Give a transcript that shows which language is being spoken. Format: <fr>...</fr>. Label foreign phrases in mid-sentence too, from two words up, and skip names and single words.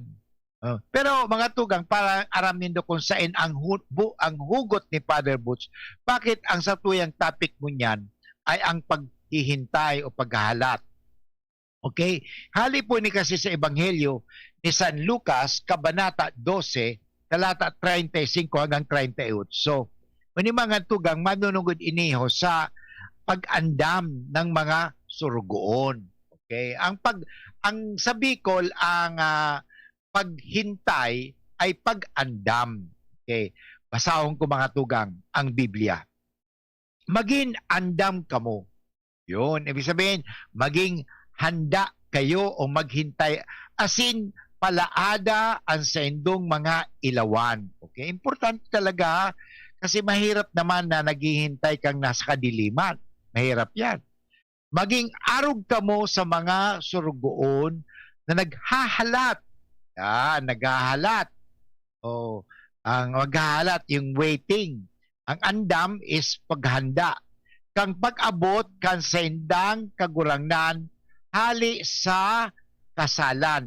<bik>Pero mga tugang, para aramin do kung saan ang hugot ni Father Butch, bakit ang satuyang topic mo niyan ay ang paghihintay o paghahalat. Okay? Hali po ni kasi sa Ebanghelyo ni San Lucas, Kabanata 12, talata 35 hanggang 38. So, kung mga tugang, manunugod iniho sa pag-andam ng mga surugoon. Okay? Ang sa Bicol, ang paghintay ay pag-andam. Okay? Basahon ko mga tugang ang Biblia. Maging andam kamo.</bik> <tl>Yun, ibig sabihin, maging handa kayo o maghintay.</tl> <bik>Asin, palaada ang saindong mga ilawan. Okay?</bik> <tl>Importante talaga kasi mahirap naman na naghihintay kang nasa kadiliman. Mahirap yan.</tl> <bik>Maging arog kamo sa mga surugoon na naghahalat. Naghahalat. Ang maghahalat, yung waiting. Ang andam is paghanda. Kang pag-abot kan sa indang kagurangnan hali sa kasalan.</bik>